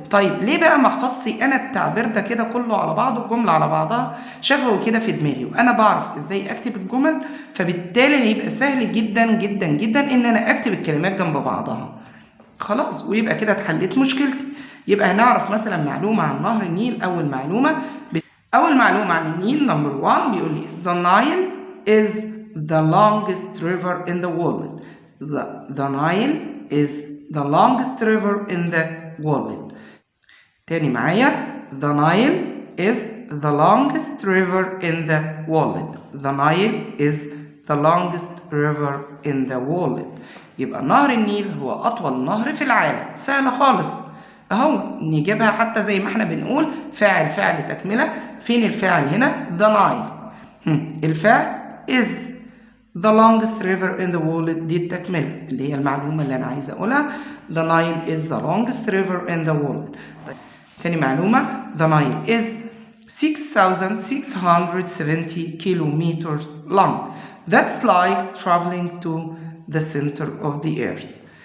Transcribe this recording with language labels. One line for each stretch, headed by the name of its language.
Arabic: طيب ليه بقى ما احفظش أنا التعبير ده كده كله على بعضه، الجملة على بعضها شفوي كده في دماغي، وأنا بعرف إزاي أكتب الجمل، فبالتالي هيبقى سهل جدا جدا جدا إن أنا أكتب الكلمات جنب بعضها خلاص، ويبقى كده اتحلت مشكلتي. يبقى هنعرف مثلا معلومة عن نهر النيل. أول معلومة عن النيل نمبر 1 بيقول لي
English: the Nile is the longest river in the world. The Nile is the longest river in the world.
Arabic: تاني معايا
English: the Nile is the longest river in the world. The Nile is the longest river in the world.
Arabic: يبقى نهر النيل هو أطول نهر في العالم. سهلة خالص اهو، نجيبها حتى زي ما احنا بنقول فاعل تكملة. فين الفاعل هنا؟ the Nile. الفاعل
English: is the longest river in the world،
Arabic: دي التكملة اللي هي المعلومة اللي أنا عايز أقولها.
English: the Nile is the longest river in the world.
Arabic: تاني معلومة
English: the Nile is 6,670 kilometers long. That's like traveling to the center of the earth.